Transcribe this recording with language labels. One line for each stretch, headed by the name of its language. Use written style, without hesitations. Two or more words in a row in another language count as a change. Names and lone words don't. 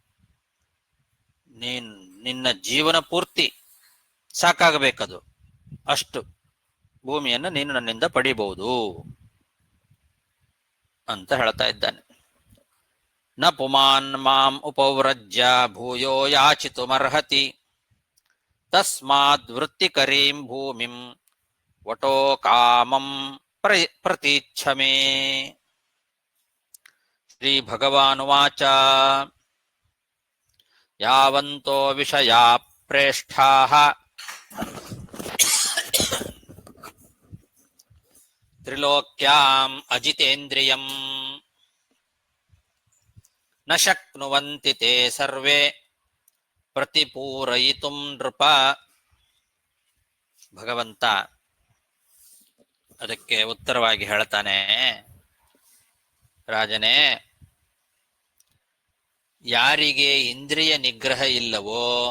Kannada: ನಿನ್ನ ಜೀವನ ಪೂರ್ತಿ ಸಾಕಾಗಬೇಕದು, ಅಷ್ಟು ಭೂಮಿಯನ್ನು ನೀನು ನನ್ನಿಂದ ಪಡಿಬಹುದು ಅಂತ ಹೇಳ್ತಾ ಇದ್ದಾನೆ.
Sanskrit: ನ ಪುಮಾನ್ ಮಾಂ ಉಪವ್ರಜ್ಯ ಭೂಯೋ ಯಾಚಿತುಮರ್ಹತಿ ತಸ್ಮಾದ್ ವೃತ್ತಿಕರೀಂ ಭೂಮಿಂ ವಟೋ ಕಾಮಂ ಪ್ರತೀಚ್ಛಮೇ. ಶ್ರೀ ಭಗವಾನುವಾಚ ಯಾವಂತೋ ವಿಷಯಾ ಪ್ರೇಷ್ಠಾಃ ತ್ರಿಲೋಕ್ಯಾಂ ಅಜಿತೇಂದ್ರಿಯಂ ನ ಶಕ್ನುವಂತಿ ತೇ ಸರ್ವೇ ಪ್ರತಿಪೂರಯಿತುಂ ನೃಪ.
Kannada: ಭಗವಂತ ಅದಕ್ಕೆ ಉತ್ತರವಾಗಿ ಹೇಳ್ತಾನೆ, ರಾಜನೇ, ಯಾರಿಗೆ ಇಂದ್ರಿಯ ನಿಗ್ರಹ ಇಲ್ಲವೋ